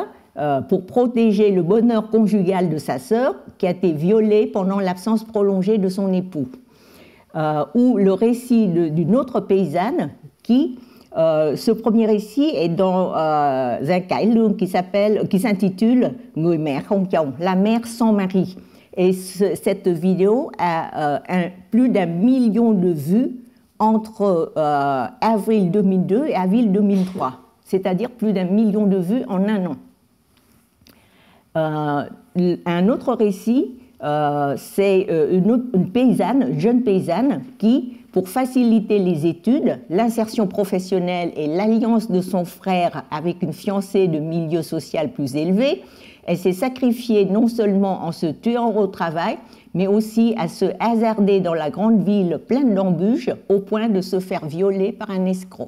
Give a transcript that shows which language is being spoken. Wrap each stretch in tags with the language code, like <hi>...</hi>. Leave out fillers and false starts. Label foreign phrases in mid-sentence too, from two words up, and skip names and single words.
<fr>Pour protéger le bonheur conjugal de sa sœur qui a été violée pendant l'absence prolongée de son époux. Ou le récit d'une autre paysanne qui, ce premier récit est dans un Kailung qui s'intitule Người mẹ không chồng, la mère sans mari. Et cette vidéo a plus d'1 million de vues entre avril 2002 et avril 2003, c'est-à-dire plus d'1 million de vues en un an. Un autre récit, c'est une jeune paysanne qui, pour faciliter les études, l'insertion professionnelle et l'alliance de son frère avec une fiancée de milieu social plus élevé, elle s'est sacrifiée non seulement en se tuant au travail, mais aussi à se hasarder dans la grande ville pleine d'embûches au point de se faire violer par un escroc.</fr>